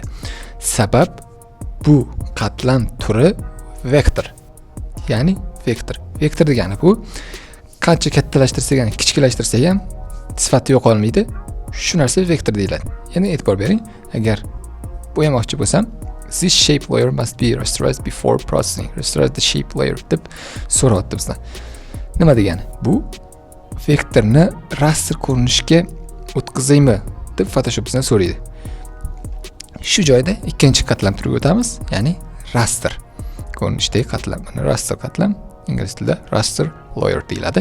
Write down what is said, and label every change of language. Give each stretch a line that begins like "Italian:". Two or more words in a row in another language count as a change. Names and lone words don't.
Uzbek: Sabab bu qatlam turi vektor. Ya'ni vektor. Vektor degani bu qancha kattalashtirsak ham, kichiklashtirsak ham sifati yo'qolmaydi. Shu narsa vektor deyiladi. Yana e'tibor bering, agar bo'yamoqchi bo'lsam,
English: this shape layer must be rasterized before processing. Rasterize the shape layer
Uzbek: deb so'rayapti bizdan. Nima degani? Bu vektorni raster ko'rinishga o'tkazaymi deb Photoshop bizdan so'raydi. Shu joyda ikkinchi qatlam turiga o'tamiz, ya'ni raster ko'rinishdagi qatlam. Mana raster qatlam ingliz tilida
English: raster layer
Uzbek: deyiladi.